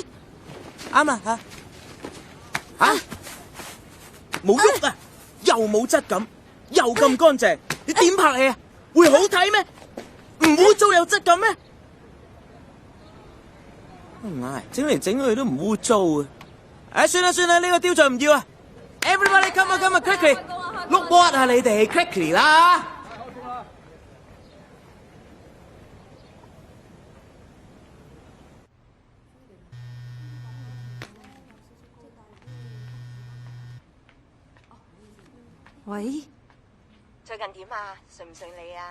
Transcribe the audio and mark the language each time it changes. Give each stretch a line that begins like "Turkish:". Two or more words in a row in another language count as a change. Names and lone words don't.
Cantonese: 啱啦吓！冇喐啊！又冇質感，又咁乾淨，你點拍戲啊？會好睇咩？唔污糟有質感咩？唔係，整嚟整去都唔污糟啊！算啦，呢個雕像唔要啊 ！
English: Everybody come on quickly，look what
Cantonese: 啊你哋 quickly 啦！喂，最近點啊？順唔順利啊？